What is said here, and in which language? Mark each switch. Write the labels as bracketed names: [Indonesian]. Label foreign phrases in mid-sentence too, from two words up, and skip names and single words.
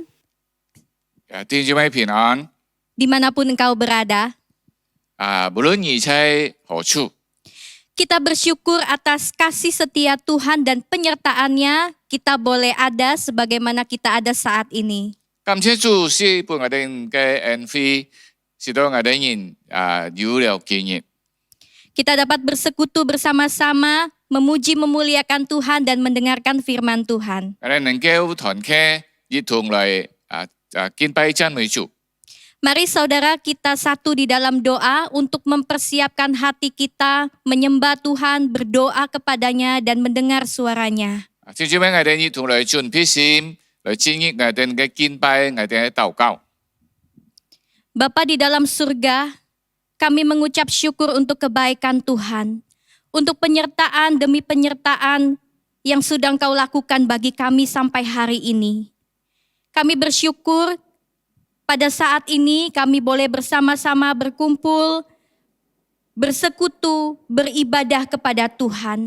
[Cantonese] 弟兄姊妹平安 [Indonesian] dimanapun engkau berada. [Cantonese] 無論你在何處， [Indonesian] Kita bersyukur atas kasih setia Tuhan dan penyertaannya, kita boleh ada sebagaimana kita ada saat ini. [Cantonese] 感謝主是俾我哋嘅恩惠，使到我哋人有了今日。 [Indonesian] Kita dapat bersekutu bersama-sama, memuji memuliakan Tuhan dan mendengarkan firman Tuhan. [Cantonese] 我哋能夠團結一同嚟敬拜讚美主。 [Indonesian] Mari saudara kita satu di dalam doa untuk mempersiapkan hati kita, menyembah Tuhan, berdoa kepadanya dan mendengar suaranya. [Cantonese] 弟兄姊妹，我哋一同嚟準備心，嚟經歷我哋嘅敬拜，我哋嘅禱告。 [Indonesian] Bapa di dalam surga, kami mengucap syukur untuk kebaikan Tuhan, untuk penyertaan demi penyertaan yang sudah Engkau lakukan bagi kami sampai hari ini. Kami bersyukur pada saat ini kami boleh bersama-sama berkumpul, bersekutu, beribadah kepada Tuhan.